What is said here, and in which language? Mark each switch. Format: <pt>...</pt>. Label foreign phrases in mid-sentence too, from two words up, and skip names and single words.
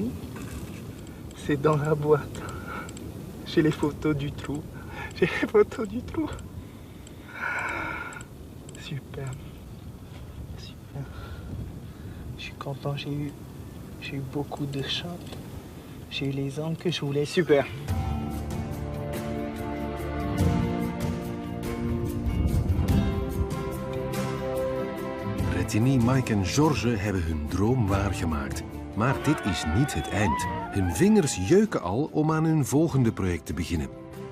<fr>C'est dans la boîte. J'ai les photos du trou. J'ai les photos du trou. Super. Super. Je suis content, j'ai eu beaucoup de shots. J'ai eu les angles que je voulais. Super.</fr> <nl>Retigny, Mike en Georges hebben hun droom waargemaakt. Maar dit is niet het eind. Hun vingers jeuken al om aan hun volgende project te beginnen.</nl>